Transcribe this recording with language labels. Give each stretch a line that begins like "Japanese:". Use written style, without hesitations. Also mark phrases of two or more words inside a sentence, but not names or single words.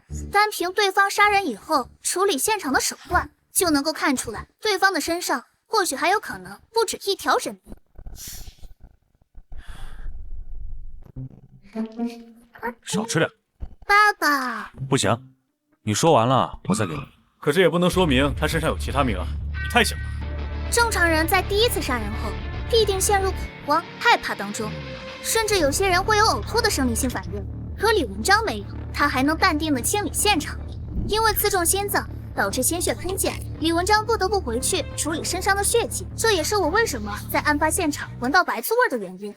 Chinese: 单凭对方殺人以後處理現場的手段，就能夠看出來，對方的身上或許還有可能不止一條人命。少吃點。爸爸，不行，你說完了我再給你。可這也不能說明他身上有其他命案，你太想了。正常人在第一次殺人後必定陷入恐慌、害怕當中，甚至有些人會有嘔吐的生理性反應。可李文章沒有，他還能淡定地清理現場。因為刺中心臟導致鮮血噴濺，李文章不得不回去處理身上的血跡。這也是我為什麼在案發現場聞到白醋味的原因。